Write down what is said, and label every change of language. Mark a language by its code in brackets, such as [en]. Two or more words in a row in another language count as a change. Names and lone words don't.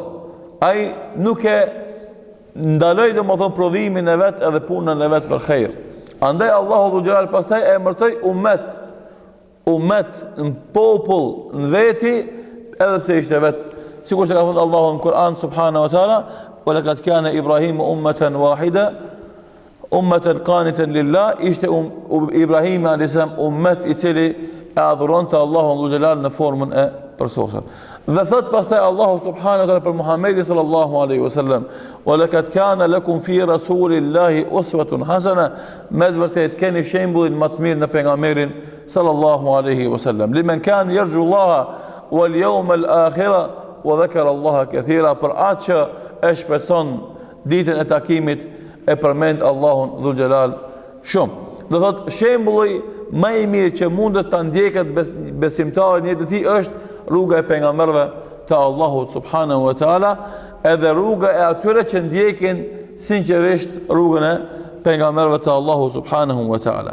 [sq] Ai nuk e ndaloi domethënë prodhimin e vet edhe punën e vet për xejr. Andaj Allahu [ar] ذو الجلال [sq] pastaj e emërtoi ummet, në popull, në veti, edhe pse ishte vet. Sikur se ka thënë Allahu në Kur'an [ar] سبحانه وتعالى: "ولقد كان إبراهيم أمة واحدة أمة قانتا لله", [sq] ishte Ibrahim [ar] عليه السلام [sq] ummet i cili e adhuronte Allahun [ar] ذو الجلال [sq] në formën e përsosur. Dhe thot pastaj Allahu [ar] سبحانه وتعالى [sq] për Muhamedit [ar] صلى الله عليه وسلم: "ولقد كان لكم في رسول الله أسوة حسنة", [sq] me të vërtetë keni shembullin më të mirë në pejgamberin [ar] صلى الله عليه وسلم. "لمن كان يرجو الله واليوم الآخر وذكر الله كثيرا", [sq] për atë që e shpreson ditën e takimit e përmend Allahun [ar] ذو الجلال [sq] shumë. Do thot shembulli më i mirë që mundet ta ndjeket besimtari në jetën e tij është rruga e pejgamberëve të Allahut [ar] سبحانه وتعالى, [sq] edhe rruga e atyre që ndjekin sinqerisht rrugën e pejgamberëve të Allahut [ar] سبحانه وتعالى.